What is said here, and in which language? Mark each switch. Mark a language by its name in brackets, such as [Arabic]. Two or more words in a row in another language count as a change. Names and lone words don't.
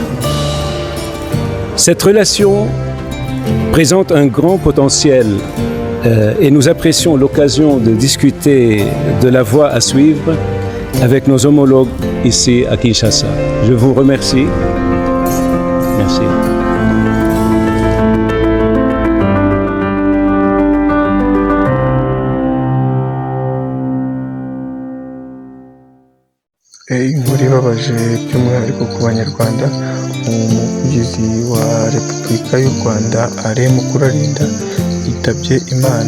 [French] Cette relation présente un grand potentiel et nous apprécions l'occasion de discuter de la voie à suivre avec nos homologues ici à Kinshasa. Je vous remercie. Merci. [Kinyarwanda] Inkuru ibabaje by'umwihariko ku banyarwanda, umuvugizi wa Repubulika y'u Rwanda Alain Mukurarinda yitabye Imana.